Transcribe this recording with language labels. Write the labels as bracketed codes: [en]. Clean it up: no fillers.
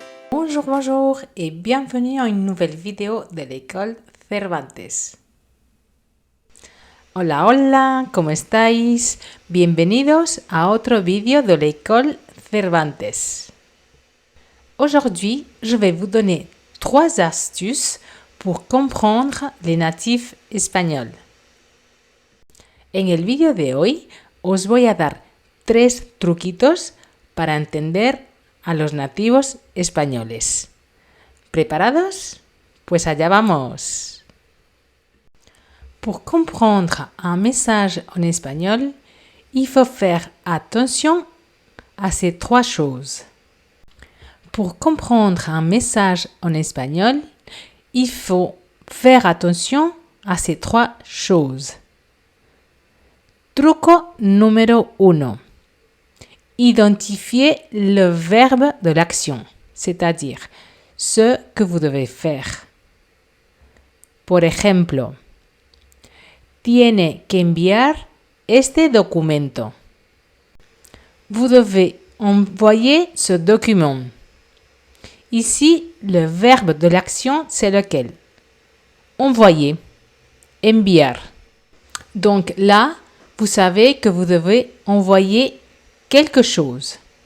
[fr] Bonjour, bonjour et bienvenue à une nouvelle vidéo de l'école Cervantes. [es] Hola, hola, ¿cómo estáis? Bienvenidos a otro vídeo de l'école Cervantes. [fr] Aujourd'hui, je vais vous donner 3 astuces pour comprendre les natifs espagnols. [es] En el vídeo de hoy os voy a dar 3 truquitos para entender a los nativos españoles. ¿Preparados? Pues allá vamos. [fr] Pour comprendre un message en espagnol, il faut faire attention à ces 3 choses. Pour comprendre un message en espagnol, il faut faire attention à ces 3 choses. [es] Truco número 1. [fr] Identifiez le verbe de l'action, c'est-à-dire ce que vous devez faire. [es] Por ejemplo, tiene que enviar este documento. [fr] Vous devez envoyer ce document. Ici, le verbe de l'action, c'est lequel? Envoyer, enviar. Donc là, vous savez que vous devez envoyer quelque chose.